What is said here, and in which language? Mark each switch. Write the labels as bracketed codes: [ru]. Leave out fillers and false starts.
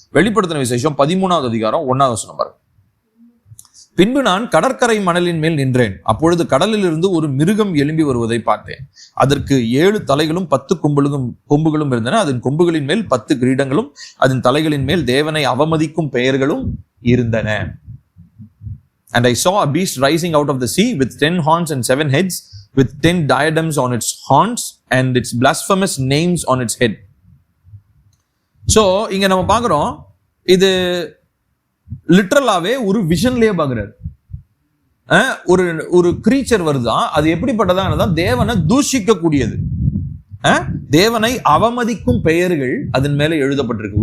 [ta] வெளிப்படுத்தின விசேஷம் 13வது அதிகாரம் 1வது வசனம் பாருங்க. பின்பு நான் கடற்கரை மணலின் மேல் நின்றேன். அப்பொழுது கடலில் இருந்து ஒரு மிருகம் எழும்பி வருவதை பார்த்தேன். அதற்கு 7 தலைகளும் 10 கொம்புகளும் இருந்தன. அதன் கொம்புகளின் மேல் 10 கிரீடங்களும் அதன் தலைகளின் மேல் தேவனை அவமதிக்கும் பெயர்களும் இருந்தன. [en] And I saw a beast rising out of the sea with 10 horns and 7 heads, with 10 diadems on its horns and its blasphemous names on its head. [ta] So இங்க நம்ம பார்க்கிறோம், இது லிட்டரலாவே ஒரு விஷன்லயே பார்க்கிறாரு. ஒரு கிரீச்சர் வருதான். அது எப்படிப்பட்டதா, தேவனை தூஷிக்க கூடியது, தேவனை அவமதிக்கும் பெயர்கள் அதன் மேல எழுதப்பட்டிருக்கு.